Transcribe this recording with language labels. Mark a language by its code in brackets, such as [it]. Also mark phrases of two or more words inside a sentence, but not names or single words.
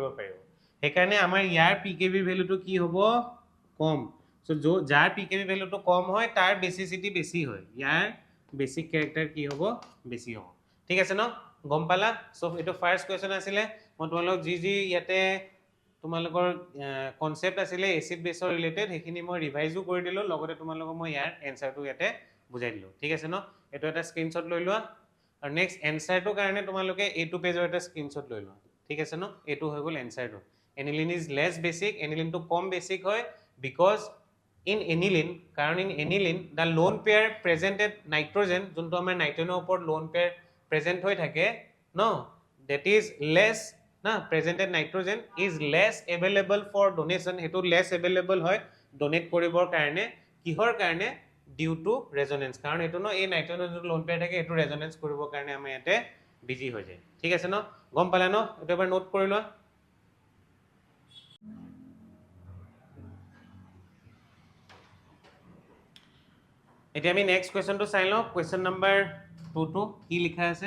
[as] পাৰিব সেইকাৰণে আমাৰ ইয়াৰ pkb ভ্যালুটো কি হ'ব কম সো যাৰ pkb ভ্যালুটো কম হয় তাৰ বেসিসিটি বেছি হয় ইয়াৰ [en] basic character [as] কি হ'ব বেছি হ'ব ঠিক আছে ন গম পালা সো এটো [en] first question [as] আছিলে মই তোমালোক যি ইয়াতে তোমালোকৰ কনসেপ্ট আছিলে এসিড বেসৰ ৰিলেটেড হেখিনি মই ৰিভাইজও কৰি দিলো লগতে তোমালোকক মই ইয়াৰ এনসাৰটো ইয়াতে বুজাই দিলো ঠিক আছে ন এটো এটা স্ক্ৰিনশ্বট লৈ লোৱা আৰু নেক্সট এনসাৰটো কাৰণে তোমালোকে এইটো পেজৰ এটা স্ক্ৰিনশ্বট লৈ লোৱা ঠিক আছে ন এটো হৈ গ'ল এনসাৰটো [en] aniline is less basic aniline [as] to কম বেসিক হয় [en] because in aniline [as] কাৰণ [en] in aniline the lone pair present at nitrogen [as] যোনটো আমাৰ নাইট্ৰজেনৰ ওপৰত [en] lone pair present [as] হৈ থাকে [en] no that is less [as] না [en] present at nitrogen is less available for donation [as] হেতু [en] less available [as] হয় ডোনেট কৰিবৰ কাৰণে কিহৰ কাৰণে [en] due to resonance [as] কাৰণ এটো ন এই নাইট্ৰজেনৰ যোনটো [en] lone pair [as] থাকে এটো resonance কৰিবৰ কাৰণে আমাৰ ইয়াতে বিজি হৈ যায় ঠিক আছে ন গম পালা ন এটো এবাৰ নোট কৰি লোৱা এতিয়া আমি নেক্সট কোৱেশ্চনটো চাই লওঁ [en] question number [as] 2 টু কি লিখা আছে